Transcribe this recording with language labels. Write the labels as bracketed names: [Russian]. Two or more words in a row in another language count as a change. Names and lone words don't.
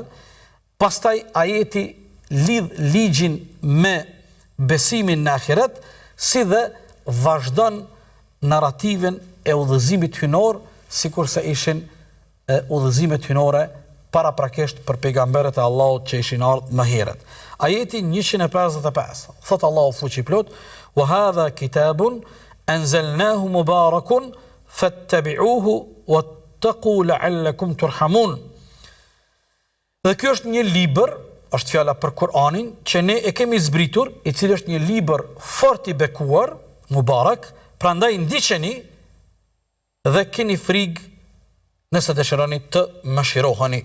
[Albanian] Pastaj ajeti lidh ligjin me besimin në ahiret, si dhe vazhdon narrativin e udhëzimit hynor, sikurse ishin udhëzimet hynore paraprakisht për pejgamberët e Allahut që ishin ardhur më herët. Ajeti 155. Thot Allahu fuqi plot: [Arabic] "وهذا كتاب أنزلناه مبارك فاتبعوه واتقوا لعلكم ترحمون." [Albanian] Dhe kjo është një libër, është fjala për Kur'anin, që ne e kemi zbritur, i cili është një libër fort i bekuar, mubarak, prandaj ndiqeni dhe keni frikë nëse dëshironi të mëshiroheni.